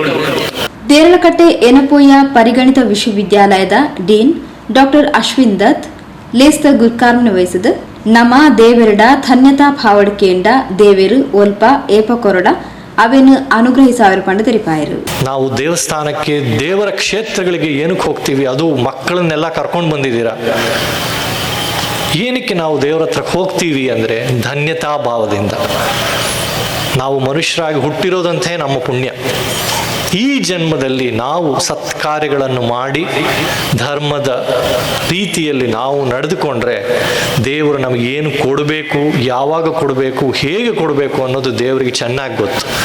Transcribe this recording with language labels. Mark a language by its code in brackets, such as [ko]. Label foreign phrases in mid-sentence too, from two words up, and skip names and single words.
[tcy] ದೇರಳಕಟ್ಟೆ ಎನಪೋಯ ಪರಿಗಣಿತ ವಿಶ್ವವಿದ್ಯಾಲಯದ ಡೀನ್ ಡಾಕ್ಟರ್ ಅಶ್ವಿನ್ ದತ್ ಲೇಸ್ತ ಗುರ್ಕಾರ್ನ ವಹಿಸಿದ ನಮ್ಮ ದೇವರಡ ಧನ್ಯತಾ ಭಾವಡಿಕೆಯಿಂದ ದೇವರು ಒಲ್ಪ ಏಪ ಕೊರಡ ಅವೇನು ಅನುಗ್ರಹಿಸಾವರು ಪಂಡ ತೆರಿಪಾಯರು. [kn] ನಾವು ದೇವಸ್ಥಾನಕ್ಕೆ ದೇವರ ಕ್ಷೇತ್ರಗಳಿಗೆ ಏನಕ್ಕೆ ಹೋಗ್ತೀವಿ? ಅದು ಮಕ್ಕಳನ್ನೆಲ್ಲ ಕರ್ಕೊಂಡು ಬಂದಿದ್ದೀರಾ. ಏನಕ್ಕೆ ನಾವು ದೇವರ ಹತ್ರಕ್ಕೆ ಹೋಗ್ತೀವಿ ಅಂದರೆ ಧನ್ಯತಾ ಭಾವದಿಂದ. ನಾವು ಮನುಷ್ಯರಾಗಿ ಹುಟ್ಟಿರೋದಂತೆ ನಮ್ಮ ಪುಣ್ಯ. ಈ ಜನ್ಮದಲ್ಲಿ ನಾವು ಸತ್ಕಾರ್ಯಗಳನ್ನು ಮಾಡಿ ಧರ್ಮದ ರೀತಿಯಲ್ಲಿ ನಾವು ನಡೆದುಕೊಂಡ್ರೆ ದೇವರು ನಮಗೆ ಏನು ಕೊಡಬೇಕು, ಯಾವಾಗ ಕೊಡಬೇಕು, ಹೇಗೆ ಕೊಡಬೇಕು ಅನ್ನೋದು ದೇವರಿಗೆ ಚೆನ್ನಾಗಿ ಗೊತ್ತು.